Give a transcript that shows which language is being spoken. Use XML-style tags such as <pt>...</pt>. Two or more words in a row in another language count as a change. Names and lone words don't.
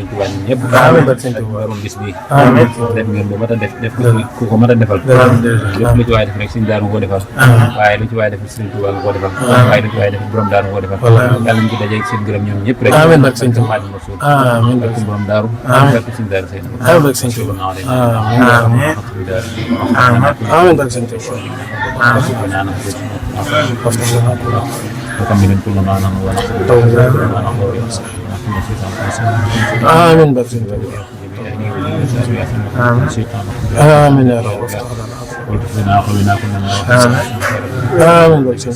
<wo>Tuubaa ñëpp borom bis bi def ngeen lu mat a def ku ko mat a defal lépp lu ci waay def rek sëriñ daanu ko defal waaye lu ci waay def sëriñ Tuubaa nga ko defal waaye lu ci waay def borom daanu ko defal yal nañ ci daje seen gërëm ñoom ñëpp rek amiin barke sëriñ Tuubaa amiin barke borom daaru barke sëriñ daaru sëriñ amiin barke sëriñ Tuubaa amiin barke sëriñ Tuubaa</wo> <ar>وكمل كل ما نحن آمين بس آمين يا رب آمين بس</ar>